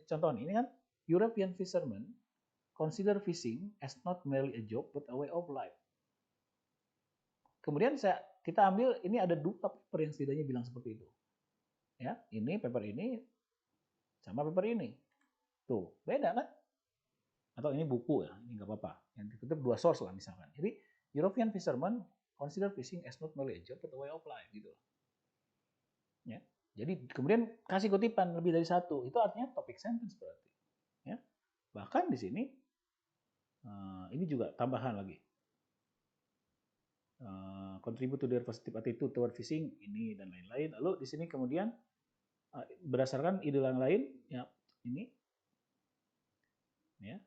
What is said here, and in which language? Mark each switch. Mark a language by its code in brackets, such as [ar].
[id] Contoh ini kan [en] European fishermen consider fishing as not merely a job but a way of life. [id] Kemudian kita ambil ini ada 2 paper yang setidaknya bilang seperti itu. Ya, ini paper ini sama paper ini. Tuh, beda kan? Atau ini buku ya, ini nggak apa-apa. Yang dikutip 2 source lah misalkan. Jadi [en] European fishermen consider fishing as not merely a job but a way of life [id] gitu. Ya. Jadi kemudian kasih kutipan lebih dari satu, itu artinya topik sentence berarti. Ya. Bahkan di sini ini juga tambahan lagi. [en] Contribute to their positive attitude toward fishing [id] ini dan lain-lain. Lalu di sini kemudian berdasarkan ide yang lain ya ini ya.